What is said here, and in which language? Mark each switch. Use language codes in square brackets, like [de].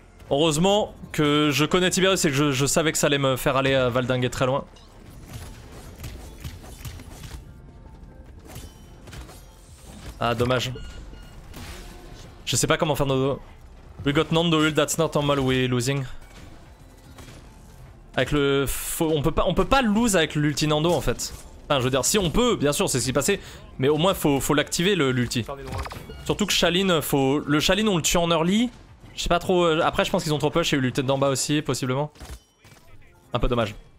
[fr] Heureusement que je connais Tiberius et que je savais que ça allait me faire aller valdinguer très loin. Ah, dommage. Je sais pas comment faire nos... [en] We got Nando ult, that's not normal, we losing. [fr] Avec le... on peut pas lose avec l'ulti Nando en fait. Enfin, je veux dire, si on peut, bien sûr, c'est ce qui est passé. Mais au moins, faut l'activer l'ulti. Surtout que Shalin, le Shalin, on le tue en early. Je sais pas trop. Après, je pense qu'ils ont trop push. Il y a eu l'ulti d'en bas aussi, possiblement. Un peu dommage.